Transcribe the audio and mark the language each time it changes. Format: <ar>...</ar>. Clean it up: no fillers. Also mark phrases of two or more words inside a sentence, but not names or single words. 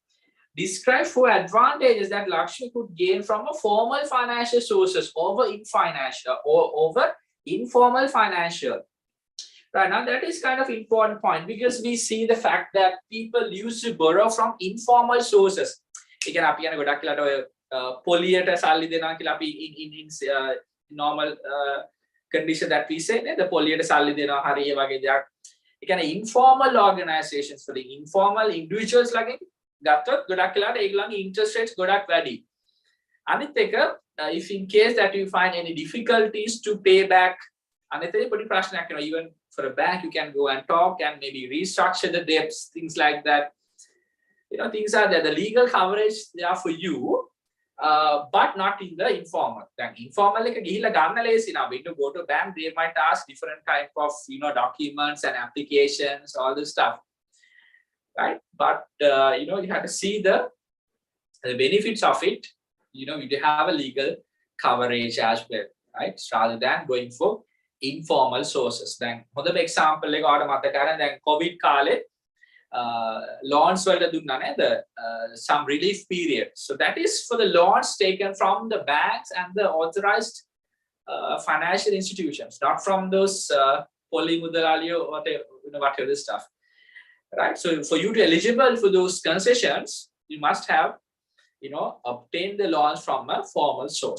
<en>Describe 4 advantages that Lakshmi could gain from a formal financial sources over informal financial. Right now, that is kind of important point because we see the fact that people used to borrow from informal sources. Again,</en> <si>අපි යන ගොඩක් වෙලාට ඔය පොලියට සල්ලි දෙනවා කියලා අපි</si> <en>in normal condition that we say</en> <si>නේද පොලියට සල්ලි දෙනවා හරි ඒ වගේ දෙයක්. ඒ කියන්නේ</si> <en>informal organizations for the informal individuals</en> <si>ලාගෙන් ගත්තොත් ගොඩක් වෙලාට ඒගොල්ලන්ගේ</si> <en>interest rates</en> <si>ගොඩක් වැඩි. අනිත් එක</si> <en>if in case that you find any difficulties to pay back</en> <si>අනිත් එක පොඩි ප්‍රශ්නයක් වෙනවා</si> <en>even for a bank you can go and talk and maybe restructure the debts, things like that. Things are there, the legal coverage they are for you, but not in the informal.</en> <si>Then informal එක ගිහිල්ලා ගන්න ලේසි නා.</si> <en>When you go to bank they might ask different type of documents and applications, all this stuff, right? But you have to see the benefits of it. You have a legal coverage as well, right? Rather than going for informal sources.</en> <si>Then හොඳම example එක ඔයාලට මතක කරගන්න දැන් COVID කාලේ loans වලට දුන්නා නේද</si> <en>some relief period. So that is for the loans taken from the banks and the authorized financial institutions, not from those</en> <si>පොලී මුදලාලියෝ</si> <en>or whatever this stuff, right? So for you to eligible for those concessions you must have obtained the loans from a formal source.</en>